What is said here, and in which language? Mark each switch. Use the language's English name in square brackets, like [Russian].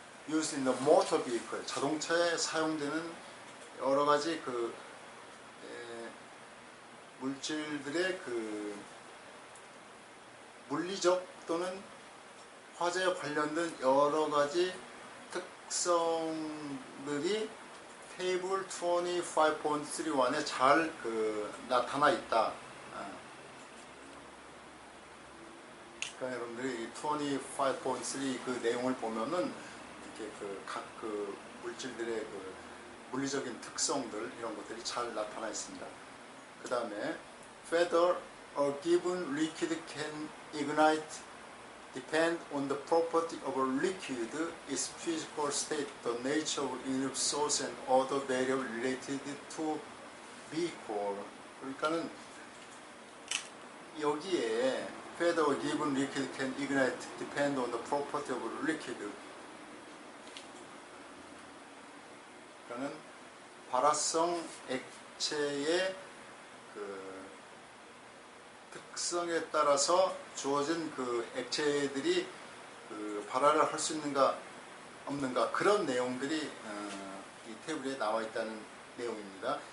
[English] Used in the motor vehicle [Korean] 자동차에 사용되는 여러 가지 물질들의 물리적 또는 화재에 관련된 여러 가지 특성들이 테이블 25.31에 잘 나타나 있다. 그러니까 여러분들이 25.3 내용을 보면은 이렇게 각 물질들의 물리적인 특성들 이런 것들이 잘 나타나 있습니다. 그 다음에 [English] whether a given liquid can ignite depend on the property of a liquid, its physical state, the nature of its source, and other variables related to vehicle. [Korean] 그러니까는 여기에 [English] whether a given liquid can ignite depend on the property of a liquid. [Korean] 그러니까는 발화성 액체의 특성에 따라서 주어진 액체들이 발화를 할 수 있는가 없는가 그런 내용들이 이 테이블에 나와 있다는 내용입니다.